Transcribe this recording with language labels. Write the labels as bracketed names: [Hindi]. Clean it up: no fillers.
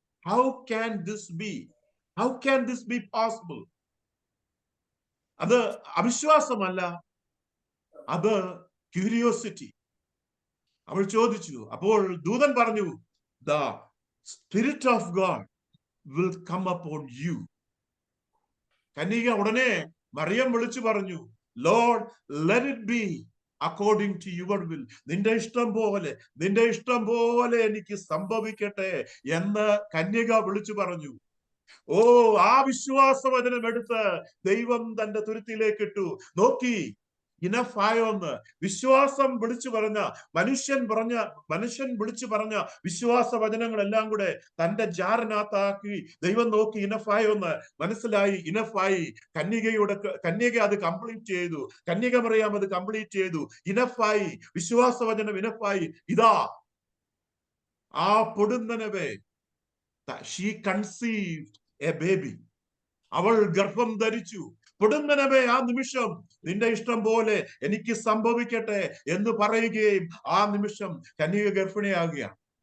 [English] How can this be, how can this be possible? [Malayalam] അത് അവിശ്വാസമല്ല, അത് curiosity. അവൾ ചോദിച്ചു. അപ്പോൾ ദൂതൻ പറഞ്ഞു, [English] The spirit of God will come upon you. [Malayalam] കന്യക ഉടനെ മറിയം വിളിച്ചു പറഞ്ഞു, [English] Lord, let it be according to your will. [Malayalam] നിന്റെ ഇഷ്ടം പോലെ എനിക്ക് സംഭവിക്കട്ടെ എന്ന് കന്യക വിളിച്ചു പറഞ്ഞു. ഓ, ആ വിശ്വാസവചനം എടുത്ത് ദൈവം തന്റെ തുരുത്തിയിലേക്ക് ഇട്ടു. നോക്കി, ഇനഫായോ എന്ന് വിശ്വാസം വിളിച്ചു പറഞ്ഞ മനുഷ്യൻ വിളിച്ചു പറഞ്ഞ വിശ്വാസ വചനങ്ങളെല്ലാം കൂടെ തന്റെ ജാറിനകത്താക്കി ദൈവം നോക്കി, ഇനഫായോ എന്ന് മനസ്സിലായി. ഇനഫായി. കന്യക അത് കംപ്ലീറ്റ് ചെയ്തു. കന്യക മറിയാം അത് കംപ്ലീറ്റ് ചെയ്തു. ഇനഫായി. വിശ്വാസ വചനം ഇനഫായി. ഇതാ ആ പൊടുന്നനവേ, [English] she conceived a baby. [Malayalam] അവൾ ഗർഭം ധരിച്ചു. പൊടുന്നനവേ, ആ നിമിഷം നിന്റെ ഇഷ്ടം പോലെ എനിക്ക് സംഭവിക്കട്ടെ എന്ന് പറയുകയും ആ നിമിഷം കന്യക ഗർഭിണിയാകുകയാണ്.